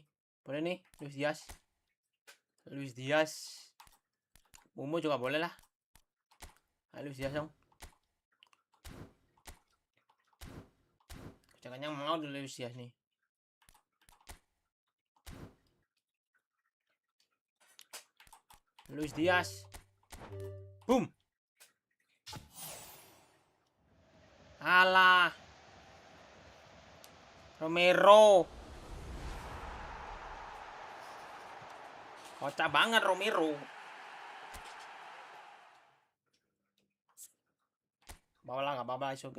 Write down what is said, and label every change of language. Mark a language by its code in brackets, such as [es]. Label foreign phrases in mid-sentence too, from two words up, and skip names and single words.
[id] Boleh nih, Luis Diaz. Mumu juga boleh lah. Luis Diaz dong. Jangan mau dulu Luis Diaz nih. Luis Diaz. Boom. Alah. Romero. Kocak banget Romero. Bawalah, nggak apa-apa, oke.